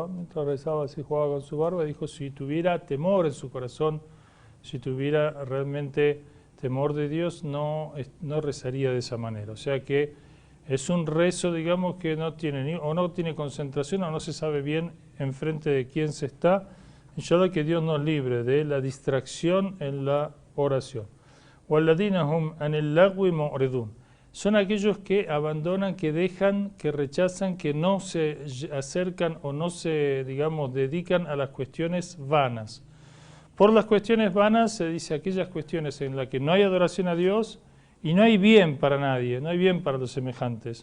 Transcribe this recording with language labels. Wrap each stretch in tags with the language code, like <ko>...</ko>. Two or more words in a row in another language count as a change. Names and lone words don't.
<es>Mientras rezaba así jugaba con su barba, dijo, si tuviera temor en su corazón, si tuviera realmente temor de Dios, no rezaría de esa manera. O sea que es un rezo, digamos, que no tiene no tiene concentración o no se sabe bien enfrente de quién se está. Inshallah que Dios nos libre de la distracción en la oración.</es> <ar>وَالَّذِينَ هُمْ عَنِ اللَّغْوِ مُعْرِضُونَ.</ar> <es>Son aquellos que abandonan, que dejan, que rechazan, que no se acercan o no se, digamos, dedican a las cuestiones vanas. Por las cuestiones vanas se dice aquellas cuestiones en las que no hay adoración a Dios y no hay bien para nadie, no hay bien para los semejantes.</es>